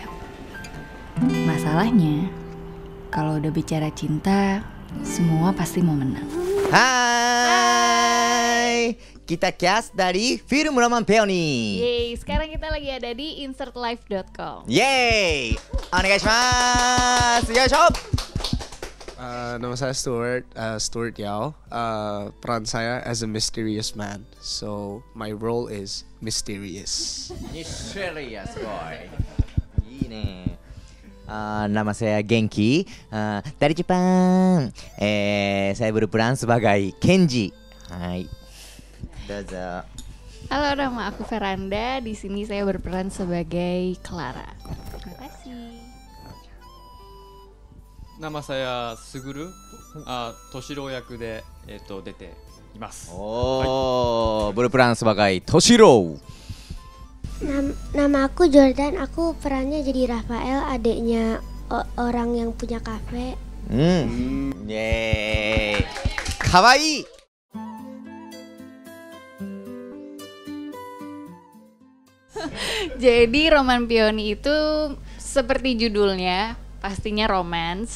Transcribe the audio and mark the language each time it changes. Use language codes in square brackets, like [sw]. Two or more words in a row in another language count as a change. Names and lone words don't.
[id] Masalahnya, kalau udah bicara cinta, semua pasti mau menang. Hai, kita cast dari film Roman Peony. Yeay, sekarang kita lagi ada di insertlife.com. Yeay, [ja] お願いします。よいしょ. [id] Nama saya Stuart Yao. Peran saya [en] as a mysterious man. So my role is mysterious. Mysterious boy. [id] Gini. Nama saya Genki dari Jepang. Saya berperan sebagai Kenji. [ja] はい。どうぞ. [id] Halo, nama aku Veranda. Di sini saya berperan sebagai Clara. Terima kasih. Nama saya Suguru, [ja] Toshiro 役で出ています。 [id] Oh, berperan sebagai Toshiro. Nama aku Jordan, aku perannya jadi Rafael, adiknya orang yang punya kafe. Yeay. Kawaii. Jadi Roman Peony itu seperti judulnya, pastinya romance.